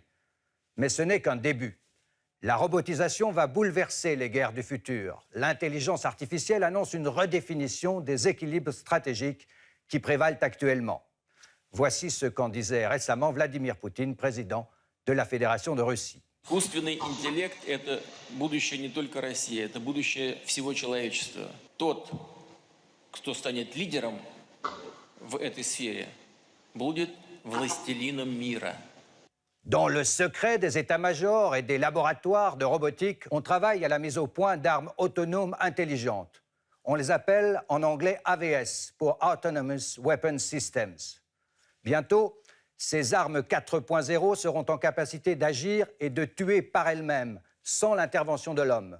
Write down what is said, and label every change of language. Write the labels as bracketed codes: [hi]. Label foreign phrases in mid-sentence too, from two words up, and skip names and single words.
[fr] Mais ce n'est qu'un début. La robotisation va bouleverser les guerres du futur. L'intelligence artificielle annonce une redéfinition des équilibres stratégiques qui prévalent actuellement. Voici ce qu'en disait récemment Vladimir Poutine, président de la Fédération de Russie. [ru] Искусственный интеллект – это будущее не только России, это будущее всего человечества. Тот, кто станет лидером в этой сфере, будет властелином мира. [fr] Dans le secret des états-majors et des laboratoires de robotique, on travaille à la mise au point d'armes autonomes intelligentes. On les appelle en anglais AWS, pour [en] Autonomous Weapon Systems. [fr] Bientôt, ces armes 4.0 seront en capacité d'agir et de tuer par elles-mêmes, sans l'intervention de l'homme.